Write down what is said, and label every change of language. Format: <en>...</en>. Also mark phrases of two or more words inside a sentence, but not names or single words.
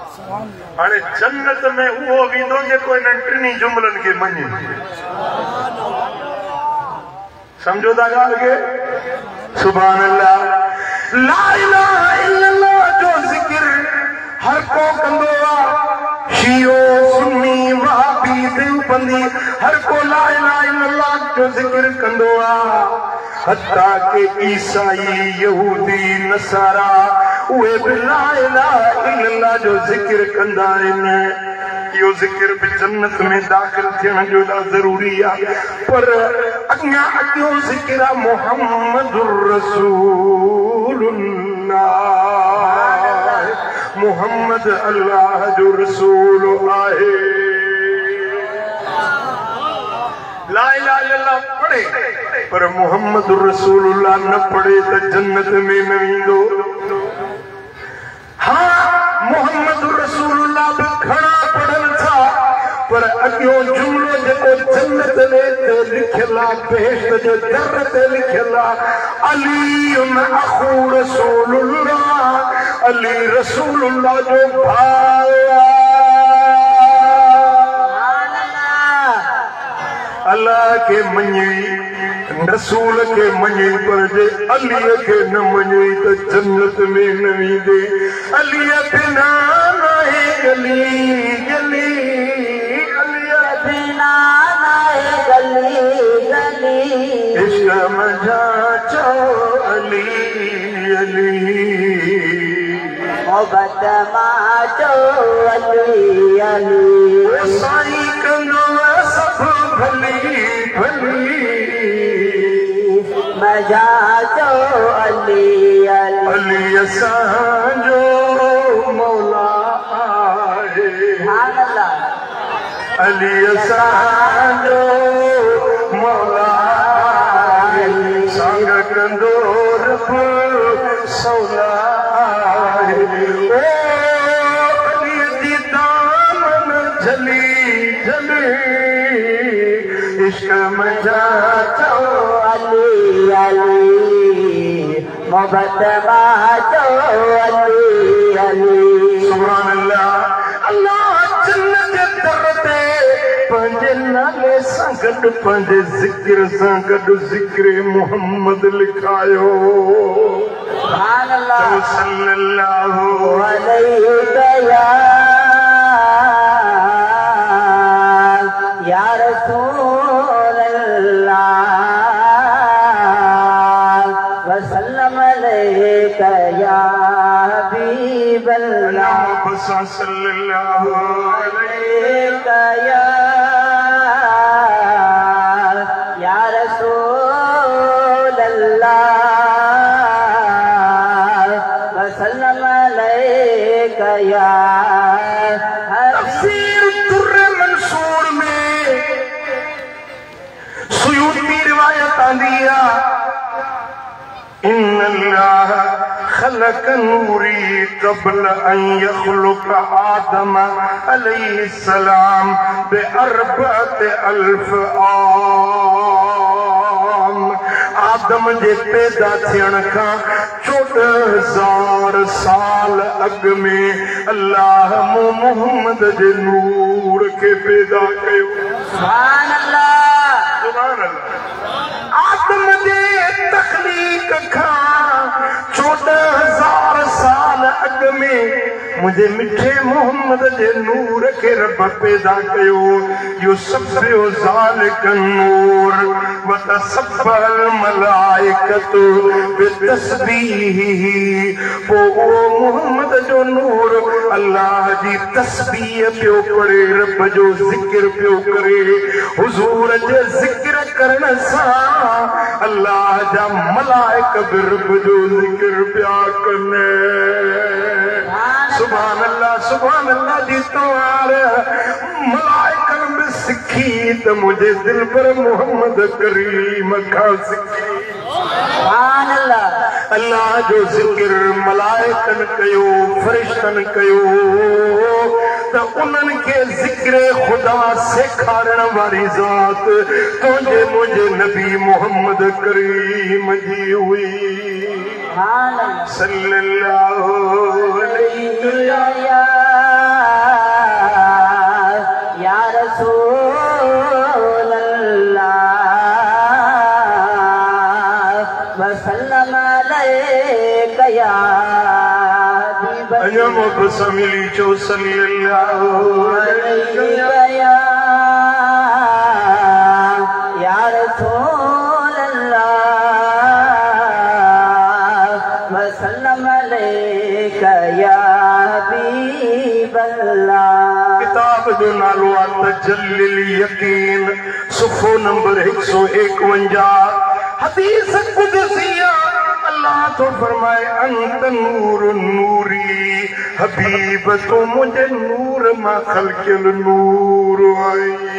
<sd>हाणे जन्नत में उहो वेंदो जेको इन्हनि 3 जुमलनि खे मञे। समझो था गाल के</sd> <ar>سبحان الله لا إله إلا الله</ar> <sd>जो जिक्र हर को कंदो आ शियो सुन्नी वहाबी देवबंदी हर को</sd> <ar>لا إله إلا الله</ar> <sd>जो जिक्र कंदो आ हत्ता के ईसाई यहूदी नसारा उहे भी</sd> <ar>لا إله إلا الله</ar> <sd>जो जिक्र कंदा आहिनि यो जिक्र भी जन्नत में दाखिल थियण जो जरूरी है पर अॻियां अॻियो जिक्र आहे</sd> <ar>محمد رسول الله</ar> <sd>मुहम्मद अल्लाह जो रसूल आहे</sd> <ar>لا إله إلا الله</ar> <sd>पढ़े पर</sd> <ar>محمد رسول الله</ar> <sd>न पढ़े तो जन्नत में न वेंदो हाँ</sd> <ar>محمد رسول الله</ar> <sd>भी घणा पढ़न था पर अॻियो जुमिलो जेको जन्नत में ते लिखियल आहे बेहश्त जो दर ते लिखियल आहे</sd> <ar>علي أخو رسول الله</ar> <sd>अली रसूलुल्लाह जो भाउ अल्लाह के मञी रसूल के मञी पर जे अली के न मञी तो जन्नत में न वेंदे अली बिना नाहे गली गली अली बिना नाहे गली गली इश्क मजा चो अली अली मोहब्बत माचो अली अली साईं कंदो सब भली भली मजा चो अली अली अली असांजो मौला आहे अली असांजो मौला आहे संग कंदो रब सौला आहे ओ अली जी दामन झली झली इश्क मजा चो अली अली मोहब्बत माचो अली अली</sd> <ar>سبحان الله</ar> <sd>अल्लाह जन्नत दर ते पंहिंजे नाले सां गॾु पंहिंजे ज़िक्र सां गॾु ज़िक्र मुहम्मद लिखायो</sd> <ar>سبحان الله صلى الله عليه يا رسول الله وسلم عليك يا حبيب الله صلى الله عليك يا رسول الله وسلم عليك يا</ar> <sd>तफसीर दुर्र मंसूर में सुयूती रिवायत आंदी है</sd> <ar>إن الله خلق نوري قبل أن يخلق آدم عليه السلام بأربعة ألف عام</ar> <sd>आदम जे पैदा थियण खां 14,000 साल अॻु में अल्लाह मुहम्मद जे नूर के पैदा कयो</sd> <ar>سبحان الله سبحان الله</ar> <sd>आदम जे तख़लीक़ खां 14,000 साल अॻु में मुझे मिठे मोहम्मद जे नूर के रब पैदा कयो</sd> <ar>يسبح ذلك نور وتسبحت الملائكة بتسبيحه</ar> <sd>पो मोहम्मद जो नूर अल्लाह जी तस्बीह पियो पढ़े रब जो ज़िक्र पियो करे हुजूर जे ज़िक्र करण सां अल्लाह जा मलाइक भी रब जो ज़िक्र पिया कने</sd> <ar>سبحان الله</ar> <sd>जी तवार मलाइकन में सिखी तो मुझे दिल पर मोहम्मद करीम का सिखी</sd> <ar>سبحان الله</ar> <sd>अल्लाह जो जिक्र मलाइकन कयो फरिश्तन कयो तो उन्हनि के जिक्र खुदा सेखारण वाली ज़ात तुझे मुझे नबी मोहम्मद करीम जी हुई</sd> <ar>صلى الله عليه يا رسول الله يا حبيب</ar> <sd>अञा मोहब्बत सां मिली चो</sd> <ar>صلى الله عليه يا رسول الله وسلم عليك يا حبيب الله.</ar> <sd>किताब जो नालो आहे तजल्लिल यकीन, सुफ़ो नंबर 151। हदीस कुदसिया अल्लाह तो फरमाए</sd> <ar>أنت نور نوري,</ar> <sd>हबीब तो मुझे नूर मां खलकियल नूर आई।</sd>